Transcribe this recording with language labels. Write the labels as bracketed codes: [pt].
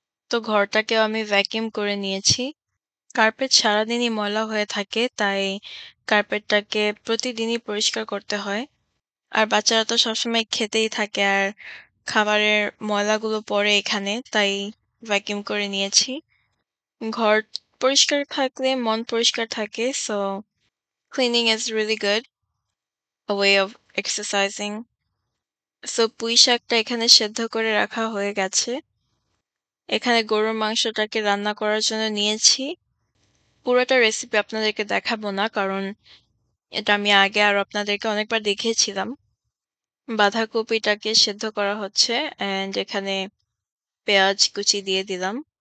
[bn] তো ঘরটাকেও আমি ভ্যাকুয়াম করে নিয়েছি। কার্পেট সারাদিনই ময়লা হয়ে থাকে তাই কার্পেটটাকে প্রতিদিনই পরিষ্কার করতে হয়। আর বাচ্চারা তো সবসময় খেতেই থাকে আর খাবারের ময়লাগুলো পড়ে এখানে তাই ভ্যাকুয়াম করে নিয়েছি। ঘর পরিষ্কার থাকলে মন পরিষ্কার থাকে। [en] So cleaning is really good, a way of exercising. [bn] So পুঁই শাকটা এখানে সেদ্ধ করে রাখা হয়ে গেছে। এখানে গরুর মাংসটাকে রান্না করার জন্য নিয়েছি। পুরোটা রেসিপি আপনাদেরকে দেখাবো না কারণ এটা আমি আগে আরো আপনাদেরকে অনেকবার দেখিয়েছিলাম। বাঁধাকপিটাকে সেদ্ধ করা হচ্ছে এন্ড এখানে পেঁয়াজ কুচি দিয়ে দিলাম।